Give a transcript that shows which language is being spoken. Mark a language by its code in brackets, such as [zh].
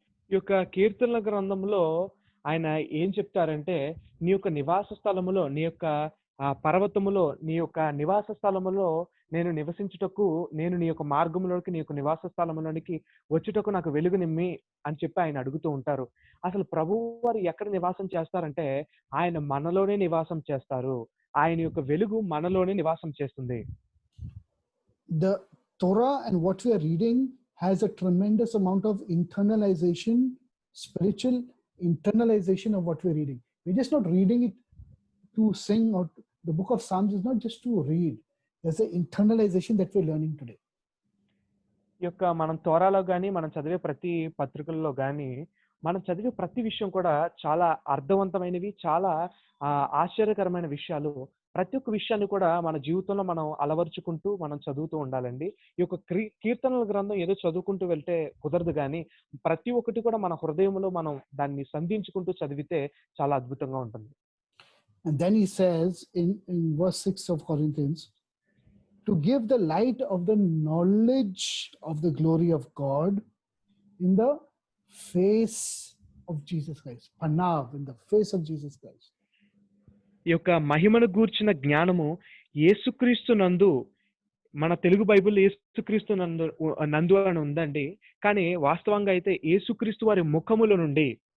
[te] ఈ యొక్క కీర్తనల గ్రంథంలో ఆయన ఏం చెప్తారంటే, నీ యొక్క నివాస స్థలములో, నీ యొక్క పర్వతములో, నీ యొక్క నివాస స్థలములో నేను నివసించుటకు, నేను నీ యొక్క మార్గంలోకి, నీ యొక్క నివాస స్థలంలోనికి వచ్చుటకు నాకు వెలుగు నిమ్మి అని చెప్పి ఆయన అడుగుతూ ఉంటారు. అసలు ప్రభువు వారు ఎక్కడ నివాసం చేస్తారంటే, ఆయన మనలోనే నివాసం చేస్తారు. ఆయన యొక్క వెలుగు మనలోనే నివాసం చేస్తుంది. [en] The Torah and what we are reading has a tremendous amount of internalization, spiritual internalization of what we're reading. We're just not reading it to sing, or the book of Psalms is not just to read. There's an internalization that we're learning today. [te] ఈ యొక్క మనం తోరాలో కానీ, మనం చదివే ప్రతి పత్రికల్లో కానీ, మనం చదివే ప్రతి విషయం కూడా చాలా అర్థవంతమైనవి, చాలా ఆశ్చర్యకరమైన విషయాలు. ప్రతి ఒక్క విషయాన్ని కూడా మన జీవితంలో మనం అలవర్చుకుంటూ మనం చదువుతూ ఉండాలండి. ఈ యొక్క కీర్తనల గ్రంథం ఏదో చదువుకుంటూ వెళ్తే కుదరదు, కానీ ప్రతి ఒక్కటి కూడా మన హృదయంలో మనం దాన్ని సంధించుకుంటూ చదివితే చాలా అద్భుతంగా ఉంటుంది. [en] And then he says in verse 6 of Corinthians, to give the light of the knowledge of the glory of God in the face of Jesus Christ. Panav, in the face of Jesus Christ. [te] ఈ యొక్క మహిమను గూర్చిన జ్ఞానము యేసుక్రీస్తు నందు, మన Telugu Bible యేసుక్రీస్తు నందు అని ఉందండి, కానీ వాస్తవంగా అయితే యేసుక్రీస్తు వారి ముఖముల నుండి.